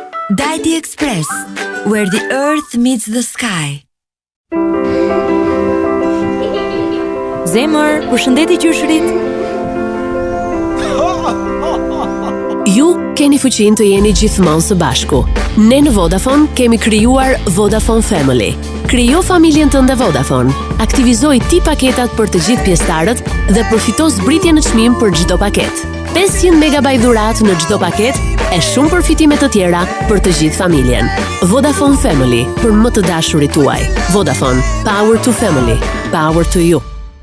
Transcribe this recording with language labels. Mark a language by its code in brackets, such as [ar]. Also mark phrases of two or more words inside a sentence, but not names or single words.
[en] Dajti Express, where the earth meets the sky. [sq] Zemër, përshëndetje qyshërit. Ju keni fuqinë të jeni gjithmonë së bashku. Ne në Vodafone kemi krijuar Vodafone Family. Krijo familjen tënde Vodafone. Aktivizoj ti paketat për të gjithë pjesëtarët dhe përfito zbritje në çmim për çdo paket. 500 MB dhuratë në çdo paket e shumë përfitime të tjera për të gjithë familjen. Vodafone Family, për më të dashurit tuaj. Vodafone, [en] power to family, power to you.